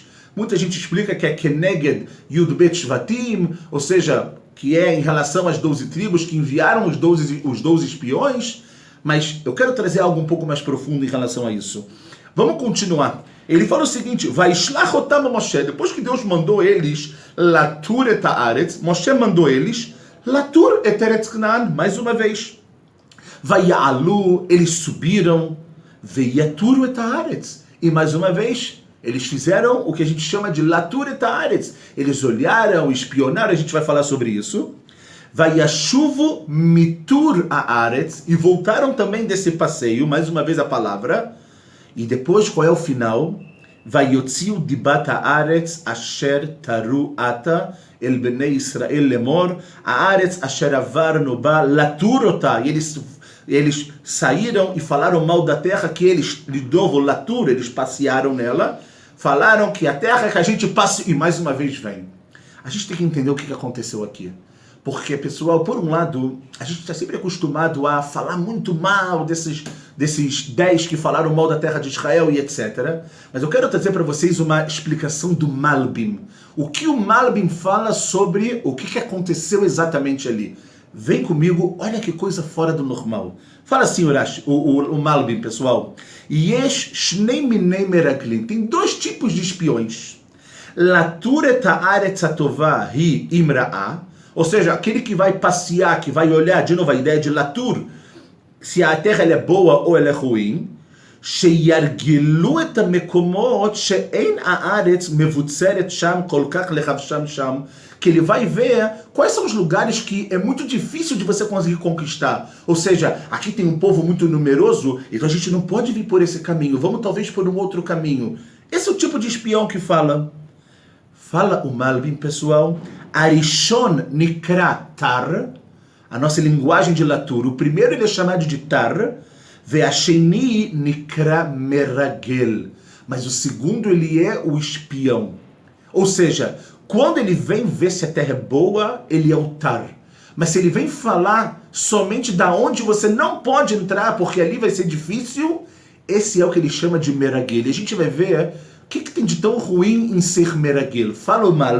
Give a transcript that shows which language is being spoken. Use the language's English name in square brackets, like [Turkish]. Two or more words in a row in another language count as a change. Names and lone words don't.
[Portuguese] Muita gente explica que é [Hebrew] כנגד יב שבטים, [Portuguese] ou seja, que é em relação às 12 tribos que enviaram os 12 espiões, mas eu quero trazer algo um pouco mais profundo em relação a isso. Vamos continuar. Ele fala o seguinte, [Hebrew] וישלח אותם משה, [Portuguese] depois que Deus mandou eles [Hebrew] לתור את הארץ, [Portuguese] Moshe mandou eles [Hebrew] לתור את ארץ כנען, [Portuguese] mais uma vez. Vaya'alu, eles subiram, [Hebrew] ויתורו את הארץ, [Portuguese] e mais uma vez, eles fizeram o que a gente chama de [Hebrew] לתור את הארץ. [Portuguese] Eles olharam, espionaram, a gente vai falar sobre isso. [Hebrew] וישבו מתור הארץ, [Portuguese] e voltaram também desse passeio, mais uma vez a palavra. E depois, qual é o final? [Hebrew] ויוציאו דבת הארץ אשר תרו אתה אל בני ישראל לאמר הארץ אשר עברנו בה לתור אתה. [Portuguese] E eles saíram e falaram mal da terra que eles, [Hebrew] לידובו לתור, [Portuguese] eles passearam nela. Falaram que a terra que a gente passa, e mais uma vez vem. A gente tem que entender o que aconteceu aqui. Porque, pessoal, por um lado, a gente está sempre acostumado a falar muito mal desses 10 que falaram mal da terra de Israel e etc. Mas eu quero trazer para vocês uma explicação do Malbim. O que o Malbim fala sobre o que aconteceu exatamente ali. Vem comigo, olha que coisa fora do normal. Fala assim, Urashi, o Malbim, pessoal. [Hebrew] יש שני מיני מרגלים. [Portuguese] Tem 2 tipos de espiões. [Hebrew] לתור את הארץ הטובה היא אם רעה. [Portuguese] Ou seja, aquele que vai passear, que vai olhar, de novo a ideia de latur, se a terra ela é boa ou ela é ruim, [Hebrew] שירגלו את המקומות שאין הארץ מבוצרת שם כל כך לחבשם שם, [Portuguese] que ele vai ver quais são os lugares que é muito difícil de você conseguir conquistar. Ou seja, aqui tem um povo muito numeroso, então a gente não pode vir por esse caminho, vamos talvez por um outro caminho. Esse é o tipo de espião que fala. Fala o Malbim, pessoal. [Hebrew] הראשון נקרא תר, [Portuguese] a nossa linguagem de latur. O primeiro ele é chamado de tar, [Hebrew] והשני נקרא מרגל. [Portuguese] Mas o segundo ele é o espião. Ou seja, quando ele vem ver se a terra é boa, ele é o tar. Mas se ele vem falar somente da onde você não pode entrar, porque ali vai ser difícil, esse é o que ele chama de meragel. E a gente vai ver o que tem de tão ruim em ser meragel.